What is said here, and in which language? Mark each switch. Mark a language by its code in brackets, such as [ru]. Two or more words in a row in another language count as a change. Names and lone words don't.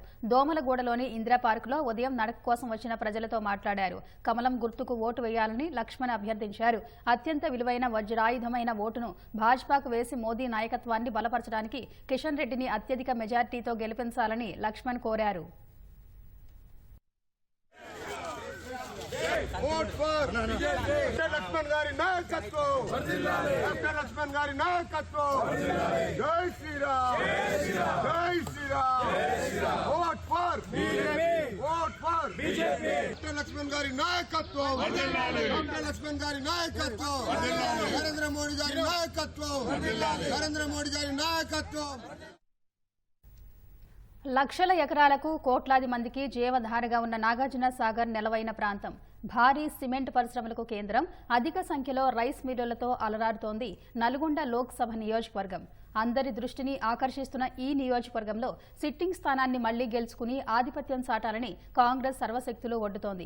[te] దోమలగూడలోని ఇందిరా పార్కులో ఉదయం నడక కోసం వచ్చిన ప్రజలతో మాట్లాడారు. కమలం గుర్తుకు ఓటు వేయాలని లక్ష్మణ్ అభ్యర్థించారు. అత్యంత విలువైన వజ్రాయుధమైన ఓటును భాజపాకు వేసి మోదీ నాయకత్వాన్ని బలపరచడానికి కిషన్ రెడ్డిని అత్యధిక మెజార్టీతో గెలిపించాలని లక్ష్మణ్ కోరారు. [en] vote for [te] లక్ష్మణ్ గారి నాయకత్వం, డాక్టర్ లక్ష్మణ్ గారి నాయకత్వం, [hi] जय श्री राम, जय श्री राम, [en] vote for BJP, [te] డాక్టర్ లక్ష్మణ్ గారి నాయకత్వం, డాక్టర్ లక్ష్మణ్ గారి నాయకత్వం, నరేంద్ర మోదీ గారి నాయకత్వం, నరేంద్ర మోదీ గారి నాయకత్వం. లక్షల ఎకరాలకు కోట్లాది మందికి జీవధారగా ఉన్న నాగార్జున సాగర్ నెలవైన ప్రాంతం. భారీ సిమెంట్ పరిశ్రమలకు కేంద్రం. అధిక సంఖ్యలో రైస్ మిల్లులతో అలరారుతోంది నల్గొండ లోక్సభ నియోజకవర్గం. అందరి దృష్టిని ఆకర్షిస్తున్న ఈ నియోజకవర్గంలో సిట్టింగ్ స్థానాన్ని మళ్లీ గెలుచుకుని ఆధిపత్యం చాటాలని కాంగ్రెస్ సర్వశక్తులు ఒడ్డుతోంది.